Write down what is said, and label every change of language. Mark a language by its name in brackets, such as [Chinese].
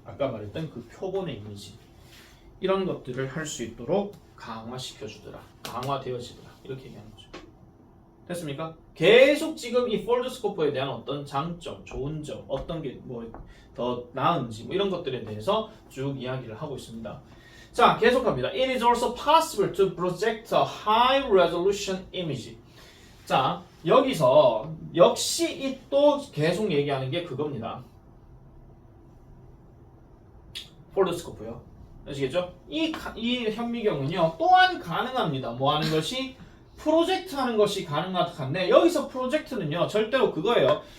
[Korean] 아까 말했던 그 표본의 이미지. 이런 것들을 할 수 있도록 강화시켜주더라. 강화되어지더라. 이렇게 얘기하는 거죠. 됐습니까? 계속 지금 이 폴드스코프에 대한 어떤 장점, 좋은 점, 어떤 게 뭐 더 나은지 뭐 이런 것들에 대해서 쭉 이야기를 하고 있습니다. 자, 계속합니다. [English] It is also possible to project a high resolution image. [Korean] 자, 여기서 역시 이 또 계속 얘기하는 게 그겁니다. 폴드스코프요. 아시겠죠? 이 현미경은요 또한 가능합니다. 뭐 하는 것이? 프로젝트 하는 것이 가능한데 여기서 프로젝트는요 절대로 그거예요.